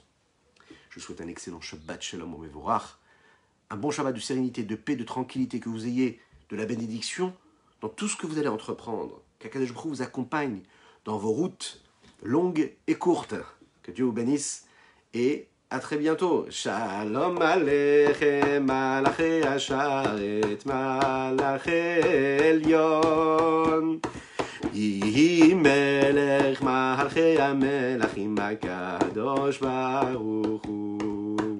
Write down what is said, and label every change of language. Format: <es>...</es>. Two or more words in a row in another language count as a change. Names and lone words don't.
<fr>Je souhaite un excellent</fr> <he>Shabbat Shalom</he> <fr>au Mevorach, un bon Shabbat de sérénité, de paix, de tranquillité, que vous ayez de la bénédiction dans tout ce que vous allez entreprendre, qu'</fr> <he>Akadosh Baruch Hu</he> <fr>vous accompagne dans vos routes longues et courtes. Que Dieu vous bénisse et à très bientôt.</fr> <he>שלום עליכם, מלאכי השרת, מלאכי עליון. יהי מלך מלכי המלכים הקדוש ברוך הוא.</he>